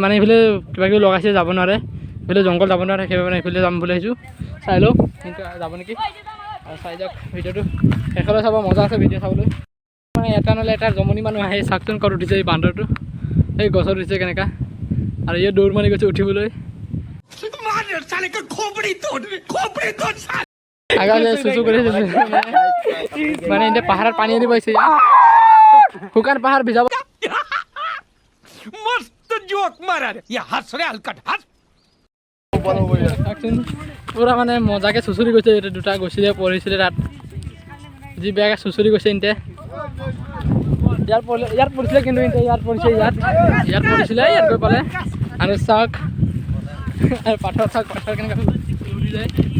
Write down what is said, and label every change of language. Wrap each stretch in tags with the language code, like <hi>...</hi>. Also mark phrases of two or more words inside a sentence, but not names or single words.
<as>মানে এইফালে কিবা কিবি লগাইছে যাব নোৱাৰে এইফালে জংঘল যাব নোৱাৰে সেইবাবে মানে এইফালে যাম বুলি আহিছোঁ চাই লওঁ কিন্তু যাব নেকি আৰু চাই যাওক ভিডিঅ'টো শেষলৈ চাব মজা আছে ভিডিঅ' চাবলৈ মানে এটা নহ'লে এটা জমনি মানুহ আহে চাকচোন ক'ত উঠিছে এই বান্দৰটো এই গছত উঠিছে কেনেকুৱা আৰু ইয়ে দৌৰ মাৰি গৈছে উঠিবলৈ আগালে চুচু কৰিছে মানে এতিয়া পাহাৰত পানী এৰি পাইছে শুকান পাহাৰ ভিজাব</as> <mr>मस्त जोक मारा रे या हंस रे हलकट हंस</mr> <as>পুৰা মানে মজাকে চুচুৰি গৈছে এতিয়া দুটা গৈছিলে পৰিছিলে তাত যি বেয়াকে চুচুৰি গৈছে এতিয়া ইয়াত পৰিছিলে কিন্তু এতিয়া ইয়াত পৰিছে ইয়াত পৰিছিলে ইয়াত গৈ পালে আৰু চাওক আৰু পাথৰ কেনেকৈ উৰি যায়</as>